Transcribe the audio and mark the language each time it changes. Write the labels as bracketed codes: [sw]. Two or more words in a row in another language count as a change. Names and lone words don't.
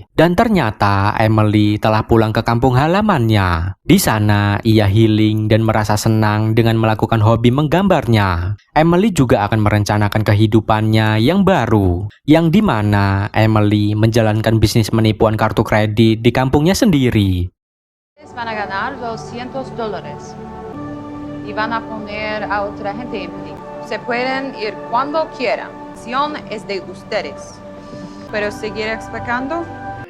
[id] Dan ternyata Emily telah pulang ke kampung halamannya. Di sana, ia healing dan merasa senang dengan melakukan hobi menggambarnya. Emily juga akan merencanakan kehidupannya yang baru, yang dimana Emily menjalankan bisnis penipuan kartu kredit di kampungnya sendiri. [es] Van a ganar $200 y van a poner a otra gente en pie. Se pueden ir cuando quieran. La decisión es de ustedes. Pero seguir explicando